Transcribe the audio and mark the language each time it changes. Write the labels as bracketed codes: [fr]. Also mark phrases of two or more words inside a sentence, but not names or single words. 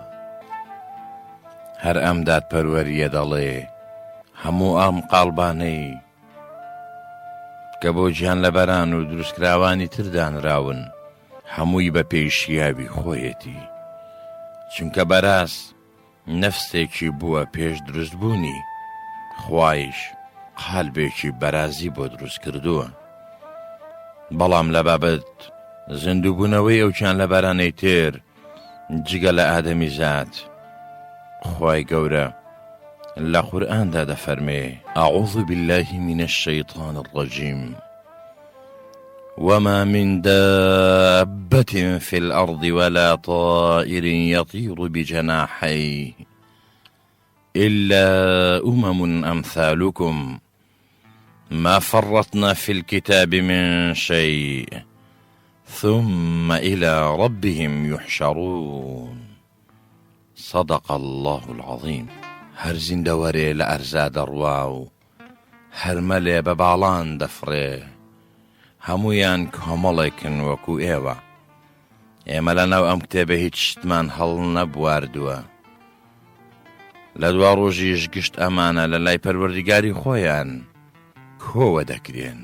[ckb] هەر ئەم دادپەروەریە دەڵێ هەموو ئەم قاڵبانەی کە بۆ گیان لەبەران و دروستکراوانی تر دانراون هەمووی بە پێشیاوی خۆیەتی، چونکە بەراست نەفسێکی بووە پێش دروستبوونی، خوایش قالبێکی بەرازی بۆ دروست کردووە. بەڵام لە بابەت زیندووبوونەوەی ئەو گیان لەبەرانەی تر جگە لە ئادەمی زات، خوای گەورە لە قورئاندا دەفەرمێ: [ar] ئەعوذ بالله من الشیطان الرجیم وما من دابة في الأرض ولا طائر يطير بجناحيه إلا أمم أمثالكم ما فرطنا في الكتاب من شيء ثم إلى ربهم يحشرون. صدق الله العظيم. [ckb] هەر زیندەوەرێ لە ئەرزا دەڕوا و هەرمەلێ بە باڵان دەفڕێ، هەموویان کۆمەڵێکن وەکو ئێوە. ئێمە لەناو ئەم کتێبە هیچ شتمان هەڵ نەبواردووە، لە دوا ڕۆژیش گشت ئەمانە لە لای پەروەردگاری خۆیان کۆوە دەکرێن.